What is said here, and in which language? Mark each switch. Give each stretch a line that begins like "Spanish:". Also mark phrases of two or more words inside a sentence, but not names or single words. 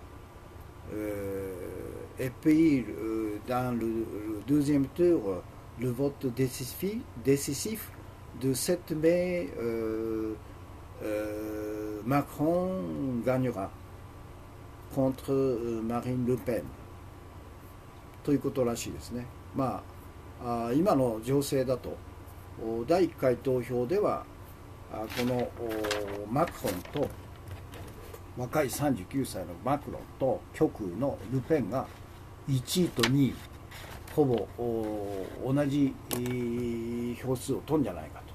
French: Et puis, dans le deuxième tour, le vote décisif de 7 mai, Macron gagnera contre Marine Le Pen
Japanese: ということらしいですね。まあ、今の情勢だと第1回投票ではこのマクロンと若い39歳のマクロンと極右のルペンが1位と2位ほぼ同じ票数を取るんじゃないかと。